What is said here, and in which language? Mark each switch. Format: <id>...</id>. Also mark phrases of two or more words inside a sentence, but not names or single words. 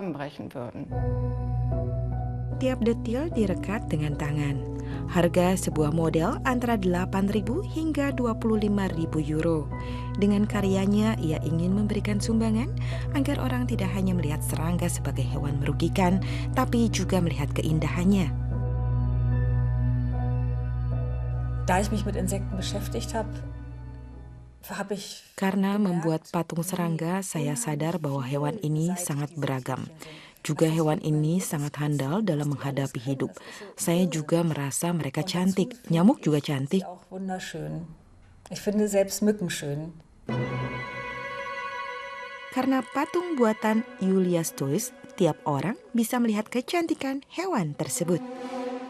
<id>Tiap detil direkat dengan tangan. Harga sebuah model antara 8.000 hingga 25.000 euro. Dengan karyanya, ia ingin memberikan sumbangan agar orang tidak hanya melihat serangga sebagai hewan merugikan, tapi juga melihat keindahannya.</id> <de>Da ich mich mit Insekten beschäftigt habe,</de> <id>karena membuat patung serangga, saya sadar bahwa hewan ini sangat beragam. Juga hewan ini sangat handal dalam menghadapi hidup. Saya juga merasa mereka cantik. Nyamuk juga cantik. Karena patung buatan Julius Stoys, tiap orang bisa melihat kecantikan hewan tersebut.</id>